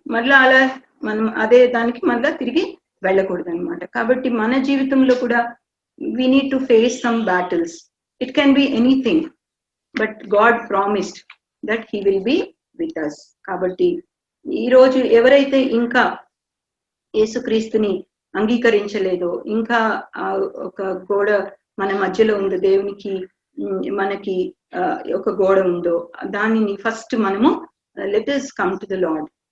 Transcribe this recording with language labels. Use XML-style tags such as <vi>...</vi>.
<te>మళ్ళా అలా మనం అదే దానికి మళ్ళా తిరిగి వెళ్ళకూడదు అనమాట. కాబట్టి మన జీవితంలో కూడా</te> <en>we need to face some battles. It can be anything, but God promised that he will be with us.</en> <te>కాబట్టి ఈ రోజు ఎవరైతే ఇంకా యేసుక్రీస్తుని అంగీకరించలేదో, ఇంకా ఒక గోడ మన మధ్యలో ఉందో, దేవునికి మనకి ఒక గోడ ఉందో, దానిని ఫస్ట్ మనము</te> <en>Let us come to the lord.</en>